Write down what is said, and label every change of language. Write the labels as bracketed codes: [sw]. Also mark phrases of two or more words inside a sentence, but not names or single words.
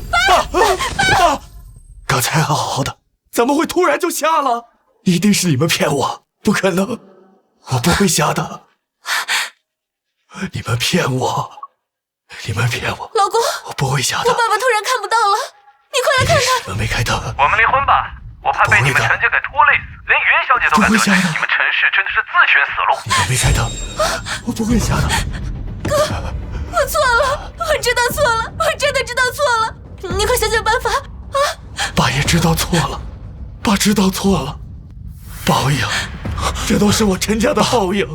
[zh] 爸，剛才好好的，怎麼會突然就瞎了？一定是你們騙我，不可能，我不會瞎的。你們騙我，你們騙我，老公，我不會瞎的。我爸爸突然看不到了，你快來看看。你們沒開燈。我們離婚吧，我怕被你們陳家給拖累死，連雲小姐都敢得罪，你們陳氏真的是自尋死路。你們沒開燈，我不會瞎的。哥，我錯了，我知道錯了，我真的知道錯了，你快想想辦法啊！爸也知道錯了，爸知道錯了，報應，這都是我陳家的報應。